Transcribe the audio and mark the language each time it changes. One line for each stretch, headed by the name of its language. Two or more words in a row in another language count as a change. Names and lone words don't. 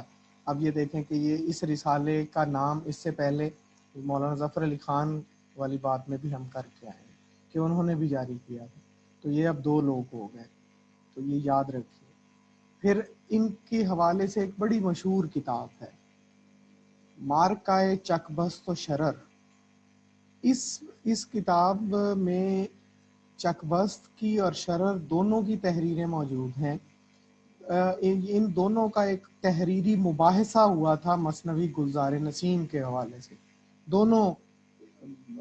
Urdu: اب یہ دیکھیں کہ یہ اس رسالے کا نام اس سے پہلے مولانا ظفر علی خان والی بات میں بھی ہم کر کے آئے ہیں کہ انہوں نے بھی جاری کیا تھا. تو یہ اب 2 لوگ ہو گئے، تو یہ یاد رکھیے. پھر ان کے حوالے سے ایک بڑی مشہور کتاب ہے مارکائے چک بست و شرر. اس کتاب میں چک بست کی اور شرر دونوں کی تحریریں موجود ہیں. ان دونوں کا ایک تحریری مباحثہ ہوا تھا مثنوی گلزار نسیم کے حوالے سے.